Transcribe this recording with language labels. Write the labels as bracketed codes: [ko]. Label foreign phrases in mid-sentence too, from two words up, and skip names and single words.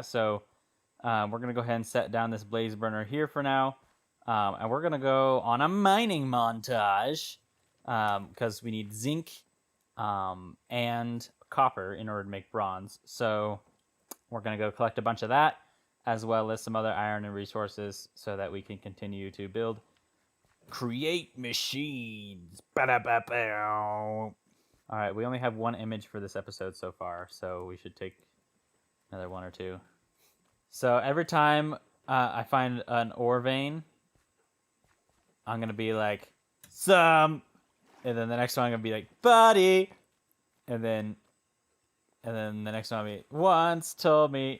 [en] So we're going to go ahead and set down this blaze burner here for now, and we're going to go on a mining montage, because we need zinc and copper in order to make bronze. So we're going to go collect a bunch of that, as well as some other iron and resources, so that we can continue to build. Create machines. Ba-da-ba-bow. All right, we only have one image for this episode so far, so we should take another one or two. So every time I find an ore vein, I'm going to be like, some, and then the next one I'm going to be like, buddy, and then the next one will be, once told me.